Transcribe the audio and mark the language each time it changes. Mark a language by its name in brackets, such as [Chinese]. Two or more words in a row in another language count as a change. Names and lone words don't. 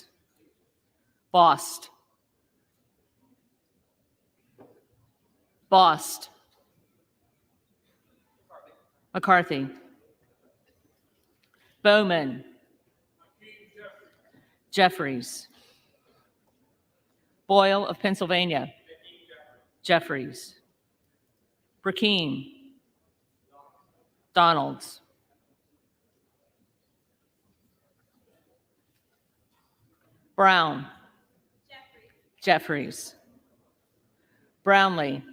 [English] Bost. Bost. McCarthy. Bowman. Jeffries. Boyle of Pennsylvania. Jeffries. Brackeen. Donalds. Brown. Jeffries. Brownlee.